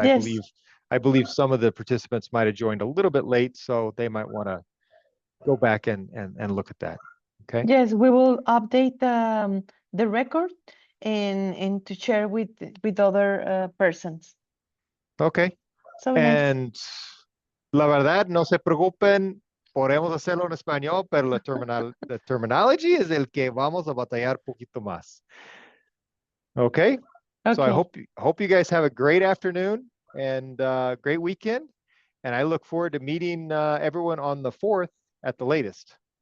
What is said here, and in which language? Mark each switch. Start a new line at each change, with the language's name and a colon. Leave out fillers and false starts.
English: Yes. I believe some of the participants might have joined a little bit late, so they might want to go back and look at that. Okay. Yes, we will update the record and to share with other persons. Okay. So nice.
Spanish: And la verdad, no se preocupen, podemos hacerlo en español, pero la terminology es el que vamos a batallar poquito más.
English: Okay. So I Okay. hope you guys have a great afternoon and great weekend. And I look forward to meeting everyone on the 4th at the latest.